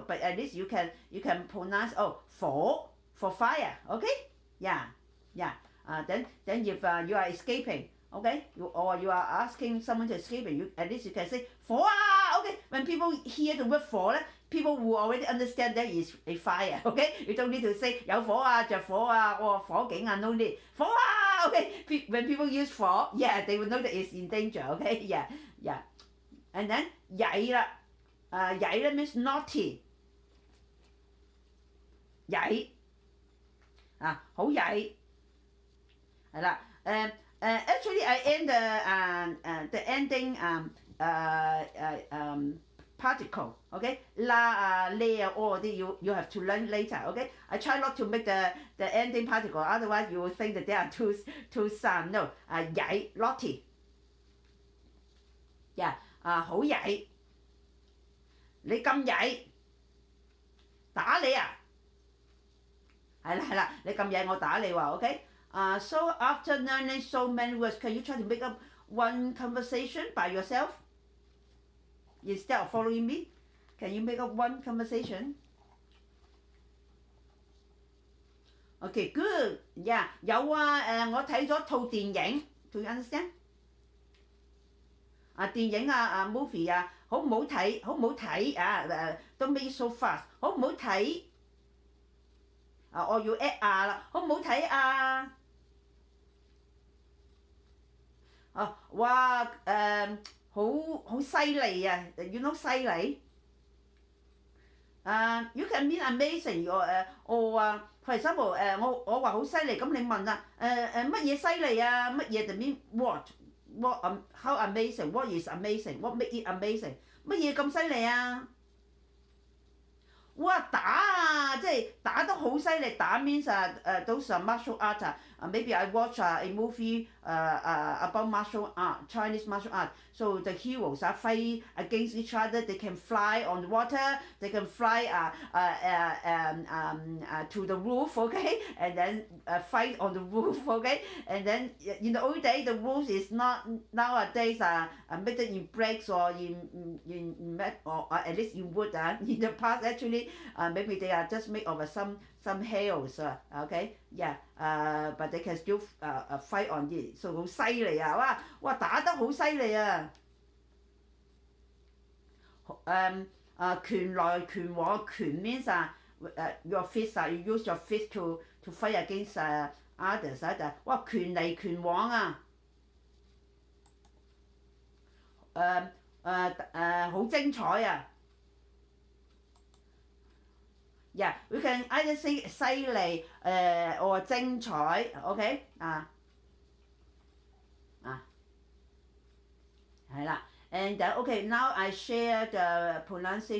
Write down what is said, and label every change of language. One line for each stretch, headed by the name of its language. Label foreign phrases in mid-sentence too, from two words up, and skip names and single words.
English: But at least you can pronounce 火 for fire. Okay? Yeah. Then if you are escaping. Okay, or you are asking someone to escape, at least you can say 火 Okay, when people hear the word 火 people will already understand that is a fire. Okay, you don't need to say
Cantonese: 有火着火
English: or 火警 no need 火 Okay, when people use 火 yeah, they will know that it's in danger. Okay, yeah. And then
Cantonese: 曳啦曳
English: means naughty
Cantonese: 曳好曳係啦
English: actually, I end the ending particle. Okay, la, le, or you have to learn later. Okay, I try not to make the ending particle. Otherwise, you will think that they are two sound. No, 曳 naughty. Yeah,
Cantonese: 好曳。你咁曳，打你啊！係啦，你咁曳，我打你話
English: OK。So after learning so many words, can you try to make up one conversation by yourself instead of following me? Can you make up one conversation? Okay, good. Yeah,
Cantonese: 有我睇咗套電影 ，
English: Do you understand?
Cantonese: 電影movie 好唔好睇？好唔好睇
English: ？Don't make it so fast.
Cantonese: 好唔好睇？我要
English: add
Cantonese: 啦，好唔好睇哇好犀利
English: you know 犀利 you can mean amazing or for example
Cantonese: 我話好犀利，咁你問乜嘢犀利乜嘢就
English: mean what how amazing, what is amazing, what make it amazing
Cantonese: 乜嘢咁犀利哇打啊，即係打得好犀利，打
English: means those martial art maybe I watch a movie about martial art, Chinese martial art. So the heroes fight against each other. They can fly on the water. They can fly to the roof, okay, and then fight on the roof, okay. And then in the old days, the roof is not nowadays made in bricks or in metal or at least in wood. In the past, actually, maybe they are just made of some hails, okay, yeah, but they can still fight on it.
Cantonese: So 好犀利啊！哇打得好犀利啊！拳來拳往，拳
English: means your fist you use your fist to fight against others
Cantonese: 哇拳嚟拳往啊！好精彩啊
English: ！Yeah, we can either say 犀利or 精彩，OK 係啦。And okay, now I share the pronunciation.